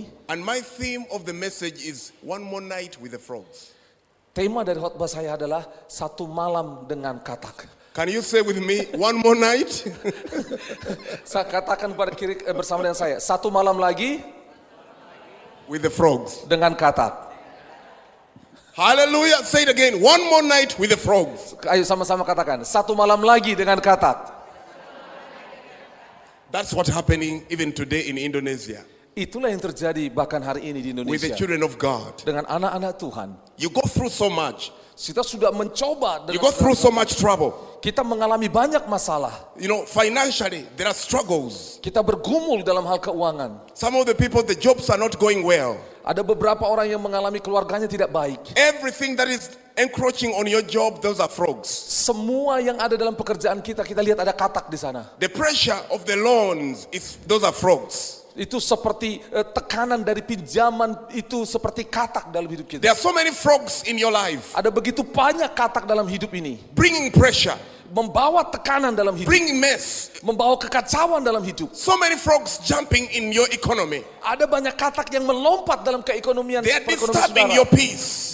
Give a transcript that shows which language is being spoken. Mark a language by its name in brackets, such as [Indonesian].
[English] and my theme of the message is one more night with the frogs. [Indonesian] tema dari khotbah saya adalah satu malam dengan katak. [English] Can you say with me, one more night? [Indonesian] Saya katakan pada kiri bersama dengan saya, satu malam lagi [English] With the frogs. [Indonesian] dengan katak. [English] Hallelujah. Say it again. One more night with the frogs. [Indonesian] Ayo sama-sama katakan, satu malam lagi dengan katak. [English] That's what's happening even today in Indonesia [Indonesian] Itulah yang terjadi bahkan hari ini di [English] with the [Indonesian] Indonesia. [English] children of God. [Indonesian] Dengan anak-anak Tuhan. [English] You go through so much. [Indonesian] Kita sudah mencoba, [English] You go through so much trouble. [Indonesian] kita mengalami banyak masalah. [English] You know, financially, there are struggles. [Indonesian] Kita bergumul dalam hal keuangan. [English] Some of the people, the jobs are not going well. [Indonesian] Ada beberapa orang yang mengalami keluarganya tidak baik. [English] Everything that is encroaching on your job, those are frogs. [Indonesian] Semua yang ada dalam pekerjaan kita lihat ada katak di sana. [English] The pressure of the loans, those are frogs. [Indonesian] Itu seperti tekanan dari pinjaman, itu seperti katak dalam hidup [English] There [Indonesian] kita. [English] are so many frogs in your life, [Indonesian] Ada begitu banyak katak dalam hidup ini. [English] bringing pressure. [Indonesian] membawa tekanan dalam hidup, [English] bringing mess. [Indonesian] membawa kekacauan dalam hidup. [English] So many frogs jumping in your economy. [Indonesian] Ada banyak katak yang melompat dalam keekonomian [English] They are [Indonesian] perekonomian [English] disturbing [Indonesian] saudara. [English] your peace.